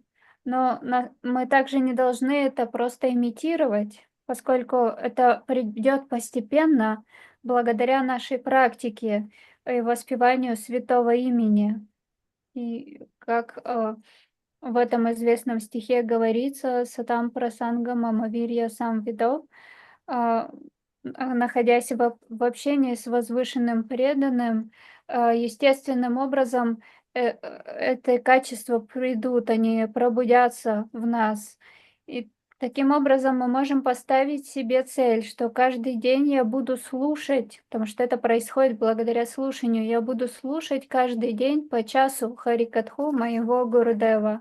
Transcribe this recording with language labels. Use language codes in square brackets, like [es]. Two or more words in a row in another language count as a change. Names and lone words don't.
[ru] Но мы также не должны это просто имитировать, поскольку это придет постепенно благодаря нашей практике и воспеванию святого имени. И как в этом известном стихе говорится [sa] «सतां प्रसङ्गं अमवीर्य सं विदो», [ru] а, находясь в общении с возвышенным преданным, естественным образом это качества придут, они пробудятся в нас. И таким образом мы можем поставить себе цель, что каждый день я буду слушать, потому что это происходит благодаря слушанию, я буду слушать каждый день по часу Харикатху моего Гурудева.